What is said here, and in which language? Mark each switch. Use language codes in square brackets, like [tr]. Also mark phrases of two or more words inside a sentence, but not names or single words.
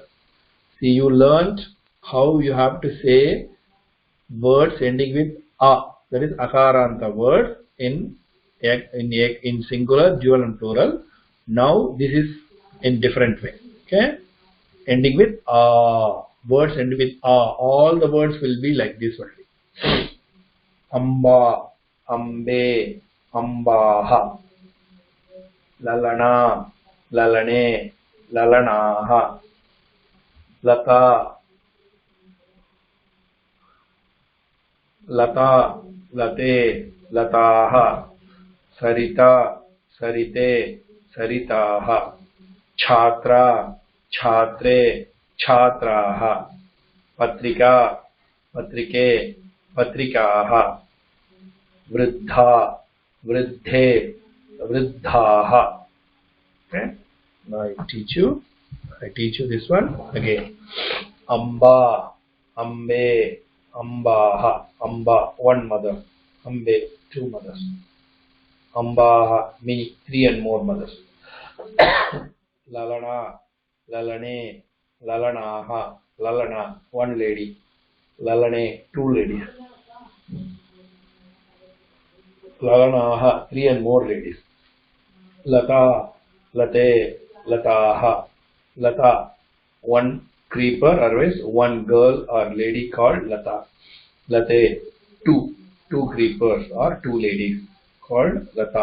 [en] See, you learned how you have to say words ending with a, that is akaranta words in singular, dual and plural. Now this is in different way. Okay. Ending with a, words ending with a, all the words will be like this only. [sa] अम्बा, अम्बे, अम्बाः, ललना, ललने, ललनाः, लता, लता, लते, लताः, सरिता, सरिते, सरिताः, छात्रा, छात्रे, छात्राः, पत्रिका, पत्रिके, पत्रिकाः, वृद्धा, वृद्धे, वृद्धाः. [en] Okay. Now I teach you this one again. [sa] अम्बा, अम्बे, अम्बाः. [en] Amba, one mother. Ambe, 2 mothers. Ambaha, many, 3 and more mothers. [sa] ललना, ललने, ललनाः. [en] Lalana, 1 lady. Lalane, 2 ladies. Lalanaha, 3 and more ladies. [sa] लता, लते, लताः. [en] Lata, 1 creeper, otherwise 1 girl or lady called Lata. Late, 2 creepers or 2 ladies called Lata.